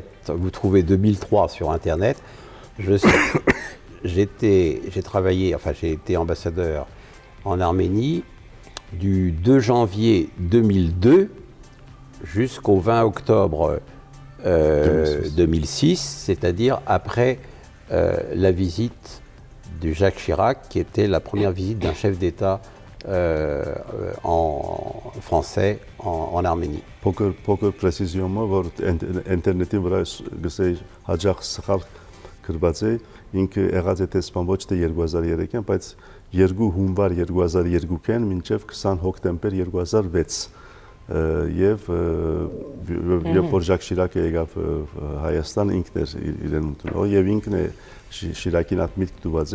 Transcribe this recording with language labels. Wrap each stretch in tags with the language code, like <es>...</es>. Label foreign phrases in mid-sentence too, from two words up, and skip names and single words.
<fr>Vous trouvez 2003 sur Internet. J'ai été ambassadeur en Arménie du 2 janvier 2002 jusqu'au 20 octobre 2006, c'est-à-dire après la visite de Jacques Chirac, qui était la première visite d'un chef d'État français en Arménie.</fr> <hy>Փոքր պրեսիզիոնը, որ ինտերնետի վրա գսեի հաջող սխալ գրված է, ինքը եղած է տեսփան ոչ թե 2003-ին, բայց 2 հունվար 2002-ին մինչև 20 հոկտեմբեր 2006 եւ որ Ժակ Շիրակը եկավ Հայաստան, ինքն էր իրեն ընդունել եւ ինքն է Շիրակին այդ միտք տված</hy>